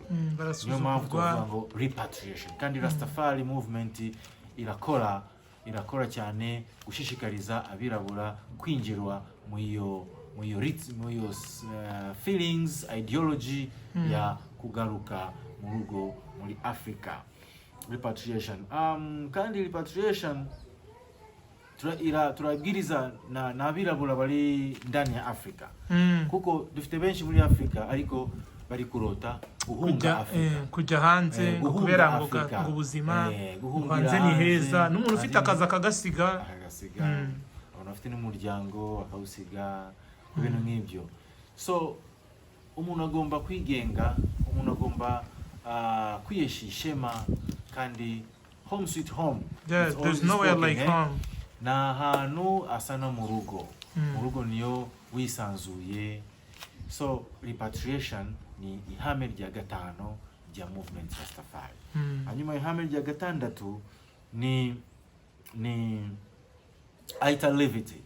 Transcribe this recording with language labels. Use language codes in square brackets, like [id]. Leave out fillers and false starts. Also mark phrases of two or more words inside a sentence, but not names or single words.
[rw] Niyo mpamvu tuvuga ngo repatriation, kandi Rastafari movement irakora cyane gushishikariza abirabura kwinjirwa mu iyo [en] feelings, ideology [rw] ya kugaruka mu rugo muri Afrika. Repatriation kandi repatriation turabwiriza na abirabura bari [sw] ndani ya [rw] Afrika, kuko dufite benshi muri Afrika ariko bari kurota guhunga Afrika, kujya hanze kubera ngo ubuzima hanze ni heza, n'umuntu ufite akazi akagasiga, abantu bafite n'umuryango akawusiga, ibintu nk'ibyo. So umuntu agomba kwigenga, umuntu agomba kwiyesha ishema, kandi [en] home sweet home. There's nowhere like home. [rw] Na hantu asa no mu rugo niyo wisanzuye. So repatriation ni ihame rya gatano rya movement Rastafari. Hanyuma ihame rya gatandatu ni italivity.